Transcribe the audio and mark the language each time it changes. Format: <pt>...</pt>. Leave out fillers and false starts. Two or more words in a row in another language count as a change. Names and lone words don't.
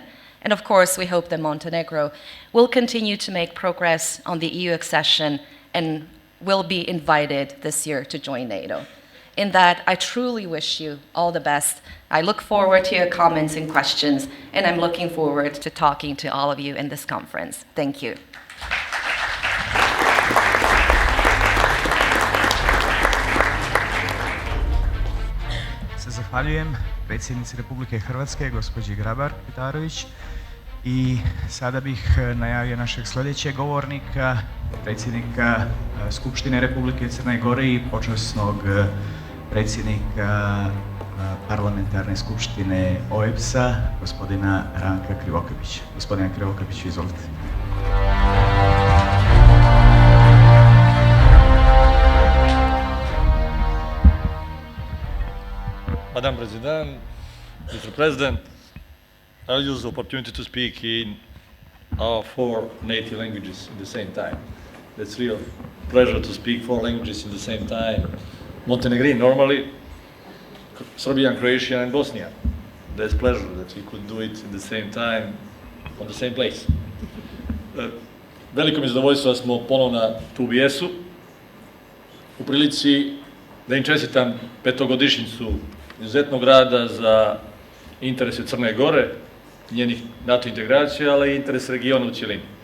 <en>And of course, we hope that Montenegro will continue to make progress on the EU accession and will be invited this year to join NATO. In that, I truly wish you all the best. I look forward to your comments and questions, and I'm looking forward to talking to all of you in this conference. Thank you.</en> <hr>Zahvaljujem predsjednici Republike Hrvatske, gospođi Grabar-Kitarović, i sada bih najavio našeg sljedećeg govornika, predsjednika Skupštine Republike Crne Gore i počasnog predsjednika Parlamentarne skupštine OSCE, gospodina Ranka Krivokapića. Gospodine Krivokapić, izvolite.</hr> <en>Madam President, Mr. President, I'll use the opportunity to speak in our 4 native languages at the same time. It's a real pleasure to speak 4 languages at the same time. Montenegrin normally, Serbian, Croatian, and Bosnian. There's pleasure that we could do it at the same time, on the same place.</en> <sr>Veliko mi je zadovoljstvo da smo ponovno tu u BS-u, u prilici da im čestitam 5-godišnjicu izuzetnog rada za interese Crne Gore, njenih NATO integracija, ali i interes regiona u cjelini.</sr>